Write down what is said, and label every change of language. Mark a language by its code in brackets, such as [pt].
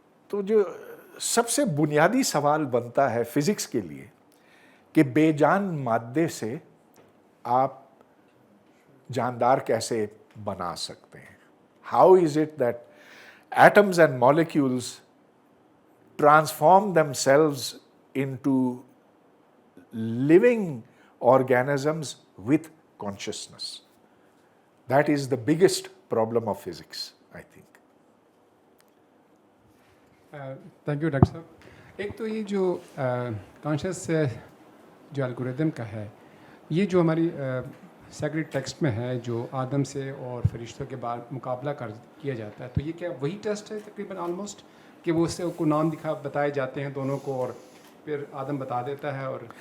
[ur] تو جو سب سے بنیادی سوال بنتا ہے فزکس کے لیے کہ بے جان مادے سے آپ جاندار کیسے بنا سکتے ہیں؟ [en] How is it that atoms and molecules transform themselves into living organisms with consciousness? That is the biggest problem of physics, I think. Thank you doctor صاحب. [ur] ایک تو یہ جو کانشیس جو الگوریدم کا ہے، یہ جو ہماری سیکرڈ ٹیکسٹ میں ہے، جو آدم سے اور فرشتوں کے بعد مقابلہ کیا جاتا ہے، تو یہ کیا وہی ٹیسٹ ہے تقریباً آلموسٹ، کہ وہ اس سے کو نام بتائے جاتے ہیں دونوں کو، اور پھر آدم بتا دیتا ہے؟ اور